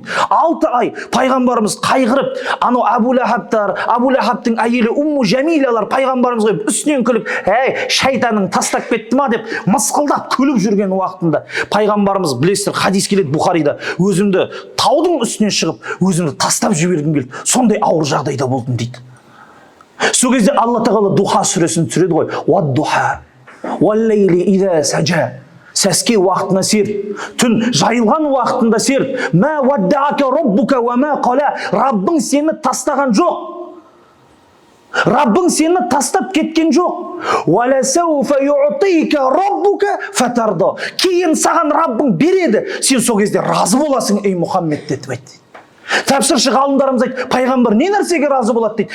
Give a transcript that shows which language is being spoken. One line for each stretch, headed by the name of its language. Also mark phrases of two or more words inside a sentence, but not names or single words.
Kazakh: 6 ай пайғамбарымыз қайғырып, анау Абу Лахабтың әйелі Умму Жәмилалар пайғамбарымызға үстінен күліп, шайтаның тастап кетті ма деп мысқылдап күліп жүрген уақытында пайғамбарымыз, білесіздер, хадис келеді Бұхарида, өзімді таудың үстінен шығып, өзімді тастап жібергім келді. Сондай ауыр жағдайда болдым дейді. Сол кезде Алла тағала Духа сүресін түсіреді ғой.
Arabic: والضحى والليل إذا سجى.
Kazakh: Сәске уақытына серт, түн жайылған уақытында серт.
Arabic: ما ودعك ربك وما قلى.
Kazakh: Раббың сені тастаған жоқ. Раббың сені тастап кеткен жоқ.
Arabic: ولسوف يعطيك ربك فترضى.
Kazakh: Кейін саған Раббың береді. Сен сол кезде разы боласың, ей Мұхаммед деп айтты. Тәпсірші ғалымдарымыз айтты, пайғамбар не нәрсеге разы болады дейді?